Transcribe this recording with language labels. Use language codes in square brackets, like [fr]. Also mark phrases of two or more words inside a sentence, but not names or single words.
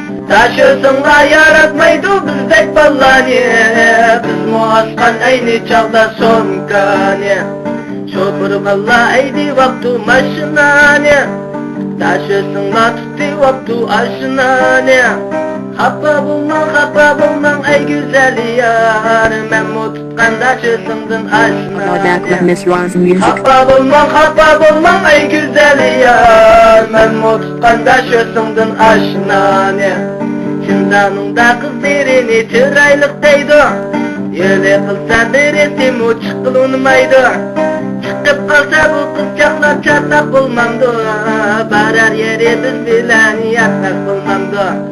[ug] تاشۇسۇنلا ياراتمايدۇ بىزدەك باللانى، بىزمۇ ئاسقان ئەينى چاغدا سومكانى. شوپۇر باللا ھەيدىۋاپتۇ ماشىنانى، تاشلىسىڭلار تۇتۇۋاپتۇ ئاشنانى. خاپا بولماڭ، خاپا بولماڭ، ئەي گۈزەل يار، مەنمۇ تۇتقان تاشلىسىڭدىن ئاشنانى. [en] Rodak Misra's music. [ug] خاپا بولماڭ، خاپا بولماڭ، ئەي گۈزەل يار، مەنمۇ قاندا شۇسۇڭدىن ئاشنانى. شىنجاڭنىڭدا قىزلىرىنى چىرايلىق دەيدۇ. يولى قىلسا بىرسىمۇ چىققىلى ئۇنىمايدۇ. چىقىپ قالسا بۇ قىزچاقلار چاتاق بولمامدۇ. بارار يېرى بىز بىلەن ياتاق بولمامدۇ.